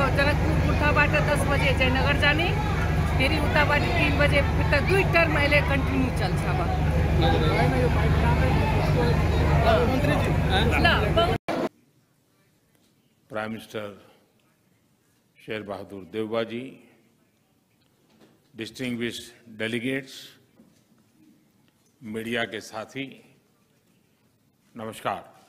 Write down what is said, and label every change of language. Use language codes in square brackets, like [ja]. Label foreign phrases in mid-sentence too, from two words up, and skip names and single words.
[ne] जनकपुर कुर्थाबाट 10 बजे जयनगर जाने फेरि उताबाट 3 बजे फिर दुई टर्म अहिले कन्टिन्यू चल्छ अब [en] Prime Minister Sher Bahadur Deuba ji, distinguished delegates, [hi] मीडिया के साथी, नमस्कार।